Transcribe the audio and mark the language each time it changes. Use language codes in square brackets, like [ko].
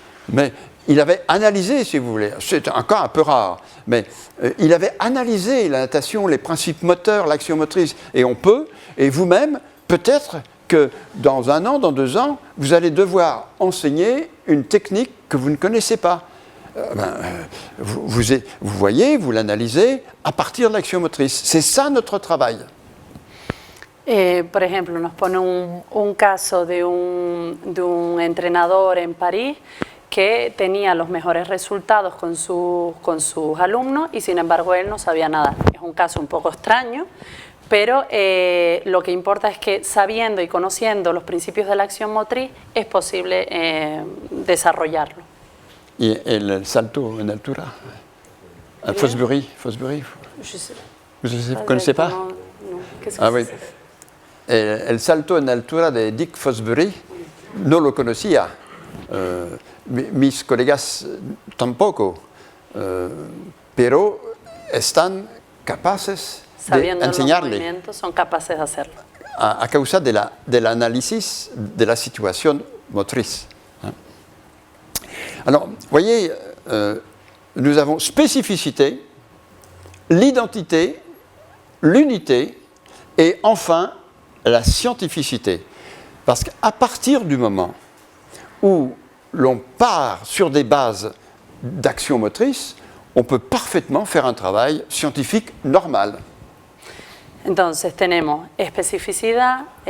[fr] Mais il avait analysé, si vous voulez, c'est un cas un peu rare, mais il avait analysé la natation, les principes moteurs, l'action motrice. Et on peut, et vous-même, peut-être que dans 1 an, dans 2 ans, vous allez devoir enseigner une technique que vous ne connaissez pas. Vous voyez, vous l'analysez à partir de l'action motrice. C'est ça notre travail. [es] Por ejemplo, nos pone un caso de un entrenador en París que tenía los mejores resultados con sus alumnos y sin embargo él no sabía nadar. Es un caso un poco extraño, pero lo que importa es que sabiendo y conociendo los principios de la acción motriz es posible desarrollarlo. ¿Y el salto en altura? Fosbury. [fr] ¿Vous ne connaissez pas? [es] No, ¿qué [fr] Ah, oui. [es] El salto en altura de Dick Fosbury no lo conocía. Mis colegas tampoco, pero están capaces de enseñarle. Los movimientos, son capaces de hacerlo. A causa del análisis de la situación motriz. [fr] Alors, vous voyez, nous avons spécificité, l'identité, l'unité et enfin la scientificité. Parce qu'à partir du moment où l'on part sur des bases d'action motrice, on peut parfaitement faire un travail scientifique normal. [es] Entonces tenemos especificidad,